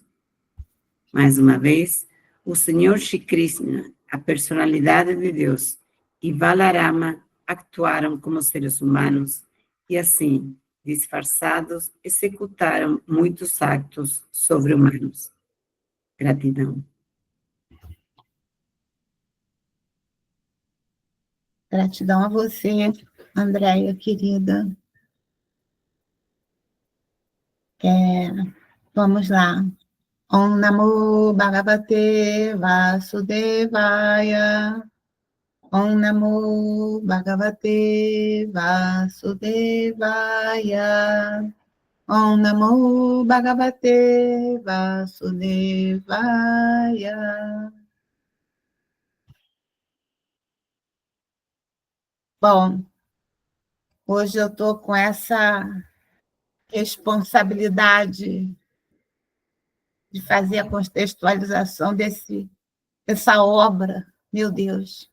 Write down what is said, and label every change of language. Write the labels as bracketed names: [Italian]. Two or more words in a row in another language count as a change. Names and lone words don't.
[Portuguese] Mais uma vez, o Senhor Shri Krishna, a personalidade de Deus, e Balarama actuaram como seres humanos e assim, disfarçados, executaram muitos actos sobre-humanos. Gratidão. Gratidão a você, Andréia, querida. Vamos lá. [Sanskrit] ॐ नमो भगवते वासुदेवाय. ॐ नमो भगवते वासुदेवाय. ॐ नमो भगवते वासुदेवाय. [Portuguese] Bom, hoje eu estou com essa responsabilidade de fazer a contextualização dessa obra, meu Deus.